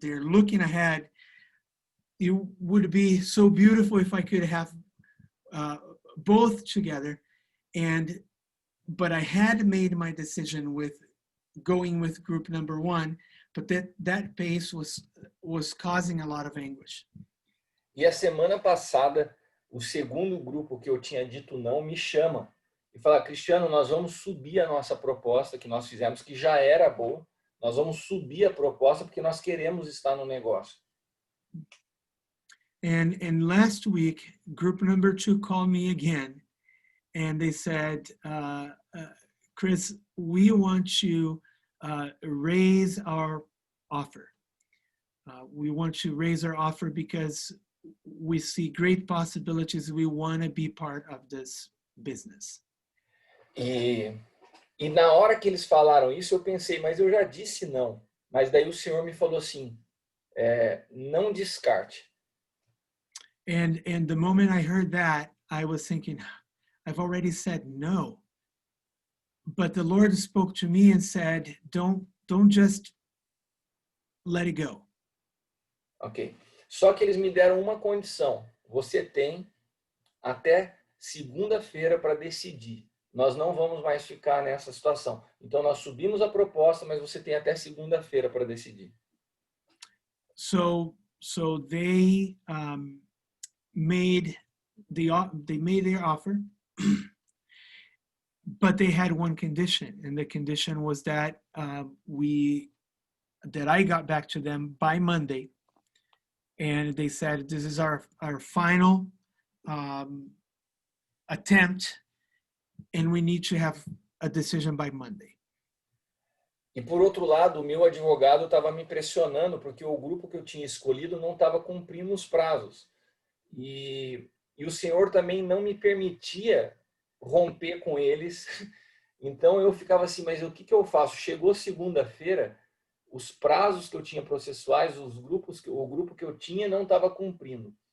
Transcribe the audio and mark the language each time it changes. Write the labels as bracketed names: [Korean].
[English] They're looking ahead. It would be so beautiful if I could have both together. But I had made my decision with going with group number 1, but that pace was causing a lot of anguish. [Portuguese] E a semana passada, o segundo grupo que eu tinha dito não me chama e fala, Cristiano, nós vamos subir a nossa proposta que nós fizemos, que já era boa, nós vamos subir a proposta porque nós queremos estar no negócio. [English] And last week, group number 2 called me again, and they said, Chris, we want to raise our offer. We want to raise our offer because we see great possibilities. We want to be part of this business. [Portuguese] E na hora que eles falaram isso, eu pensei, mas eu já disse não. Mas daí o Senhor me falou assim, não descarte. [English] And the moment I heard that, I was thinking, I've already said no. but the Lord spoke to me and said, don't just let it go. Ok. [Portuguese] Só que eles me deram uma condição. Você tem até segunda-feira para decidir. Nós não vamos mais ficar nessa situação. Então, nós subimos a proposta, mas você tem até segunda-feira para decidir. [English] So they made their offer, but they had one condition, and the condition was that I got back to them by Monday, and they said this is our final attempt, and we need to have a decision by Monday. [Portuguese] E por outro lado, o meu advogado estava me pressionando porque o grupo que eu tinha escolhido não estava cumprindo os prazos. E o Senhor também não me permitia romper com eles. Então eu ficava assim, mas o que eu faço? Chegou segunda-feira, os prazos que eu tinha processuais, o grupo que eu tinha não estava cumprindo.